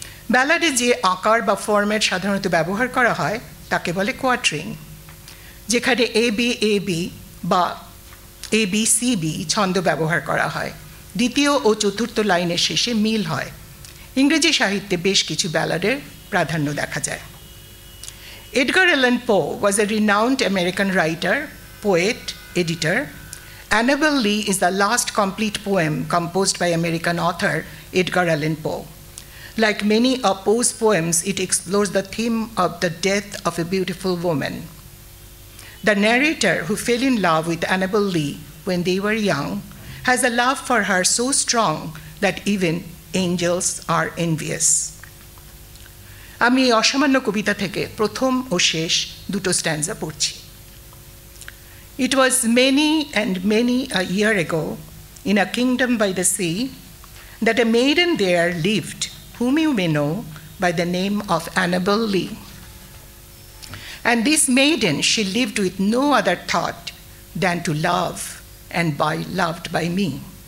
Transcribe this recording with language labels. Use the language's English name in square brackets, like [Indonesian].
[Bangla] ব্যালাডে যে আকার বা ফর্ম্যাট সাধারণত ব্যবহার করা হয় তাকে বলে কোয়াট্রিং, যেখানে এ বি বা ABCB ছন্দ ব্যবহার করা হয়। দ্বিতীয় ও চতুর্থ লাইনের শেষে মিল হয়। ইংরেজি সাহিত্যে বেশ কিছু ব্যালাডের প্রাধান্য দেখা যায়। [English] Edgar Allan Poe was a renowned American writer, poet, editor. Annabel Lee is the last complete poem composed by American author Edgar Allan Poe. Like many of Poe's poems, it explores the theme of the death of a beautiful woman. The narrator, who fell in love with Annabel Lee when they were young, has a love for her so strong that even angels are envious. [Bangla] আমি এই অসামান্য কবিতা থেকে প্রথম ও শেষ দুটো স্ট্যান্জা পড়ছি। [English] It was many and many a year ago, in a kingdom by the sea, that a maiden there lived, whom you may know by the name of Annabel Lee. And this maiden, she lived with no other thought than to love and be loved by me.